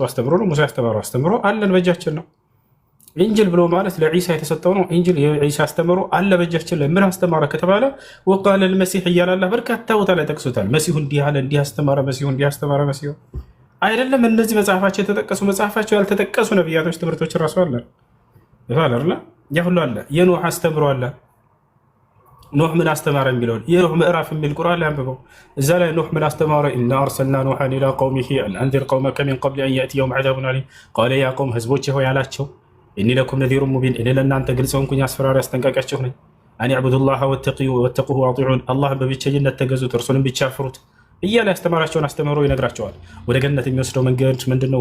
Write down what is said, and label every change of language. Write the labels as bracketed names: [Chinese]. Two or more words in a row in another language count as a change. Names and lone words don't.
[Amharic] አስተምሮ ነው። ሙሴ ያስተማረው አስተምሮ አለን በእጃችን ነው። ኢንጅል ብሎ ማለት ለዒሳ የተሰጠው ነው። ኢንጅል የዒሳ አስተምሮ አለ በእጃችን ላይ። ምን አስተማረ ከተባለ [Arabic] وقال المسيح [Amharic] እያላላ በርካታ ቦታ ላይ ጠቅሶታል። መሲሁ እንዲህ አለ፣ እንዲህ አስተማረ፣ መሲሁ እንዲህ አስተማረ። መሲሁ አይደለም እነዚህ መጽሐፋቸው የተጠቀሱ መጽሐፋቸው ያልተጠቀሱ ነቢያቶች ትምህርቶች እራሱ አለ ይባላል። ያ ሁሉ አለ። የኖህ አስተምሮ አለ። ኖህ ምን አስተማረ የሚለውን የኖህ ምዕራፍ የሚል ቁርአን ላይ አንብበው። እዛ ላይ ኖህ ምን አስተማረ? [Arabic] إنا أرسلنا نوحا إلى قومه أن أنذر قومك من قبل أن يأتيهم عذاب أليم قال يا قوم [Amharic] ህዝቦቼ ሆይ አላቸው [Arabic] إني لكم نذير مبين [Amharic] እኔ ለእናንተ ግልጽ ሆንኩኝ አስፈራሪ አስጠንቃቂያችሁ ነኝ። [Arabic] أن اعبدوا الله واتقوه وأطيعون [Amharic] አላህን በብቸኝነት ተገዙት እርሱንም ብቻ ፍሩት እያለ ያስተማራቸውን አስተምሮ ይነግራቸዋል። ወደ ገነት የሚወስደው መንገድ ምንድን ነው?